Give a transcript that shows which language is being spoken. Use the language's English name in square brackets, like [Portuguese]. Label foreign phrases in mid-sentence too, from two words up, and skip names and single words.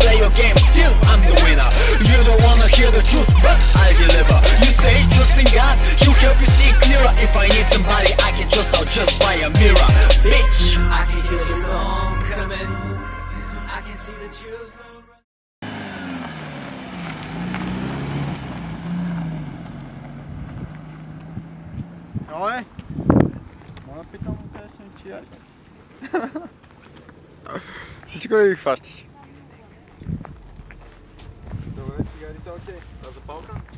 [English] your game, still I'm the winner. You don't wanna hear the truth, but I deliver. You say trust in God, He'll help you see clearer. If I need somebody I can trust, I'll just buy a mirror. Bitch, I can hear the storm coming, I can see the children. [Bulgarian] Ой, мога питам къде са ми цигари. Всичко ли ги хващаш? Добре, цигарите окей. А запалка?